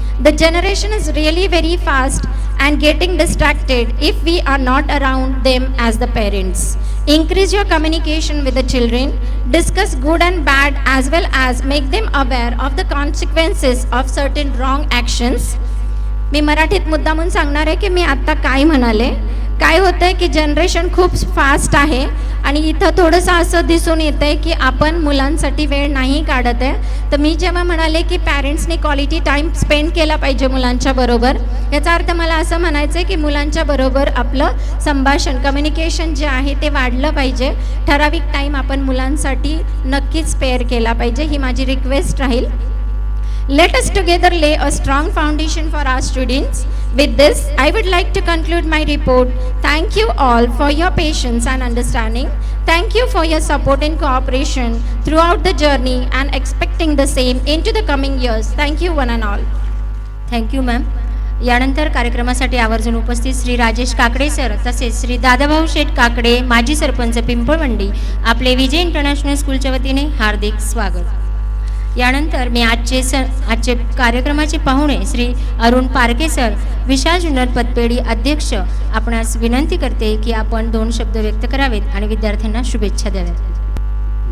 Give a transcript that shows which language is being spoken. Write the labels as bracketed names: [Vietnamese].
[English] The generation is really very fast and getting distracted if we are not around them as the parents. Increase your communication with the children, discuss good and bad as well as make them aware of the consequences of certain wrong actions. [Marathi] मी मराठीत मुद्दामून सांगणार आहे की मी आत्ता काय म्हणाले. काय होतं आहे की जनरेशन खूप फास्ट आहे आणि इथं थोडंसं असं दिसून येतं आहे की आपण मुलांसाठी वेळ नाही काढत आहे. तर मी जेव्हा म्हणाले की पॅरेंट्सनी क्वालिटी टाईम स्पेंड केला पाहिजे मुलांच्या बरोबर, याचा अर्थ मला असं म्हणायचं आहे की मुलांच्या बरोबर आपलं संभाषण कम्युनिकेशन जे आहे ते वाढलं पाहिजे. ठराविक टाईम आपण मुलांसाठी नक्कीच स्पेअर केला पाहिजे, ही माझी रिक्वेस्ट राहील. [English] Let us together lay a strong foundation for our students. With this, I would like to conclude my report. Thank you all for your patience and understanding. Thank you for your support and cooperation throughout the journey and expecting the same into the coming years. Thank you one and all. Thank you ma'am. [Marathi] यानंतर कार्यक्रमासाठी आवर्जून उपस्थित Shri Rajesh Kakade sir तसेच श्री दादाभाऊ शेठ काकडे माजी सरपंच पिंपळवंडी आपले विजय international स्कूलच्या वतीने हार्दिक स्वागत. यानंतर मी आजचे कार्यक्रमाचे पाहुणे श्री अरुण पारके सर विशाल जुन्नर पतपेढी अध्यक्ष आपणास विनंती करते की आपण 2 शब्द व्यक्त करावेत आणि विद्यार्थ्यांना शुभेच्छा द्याव्यात.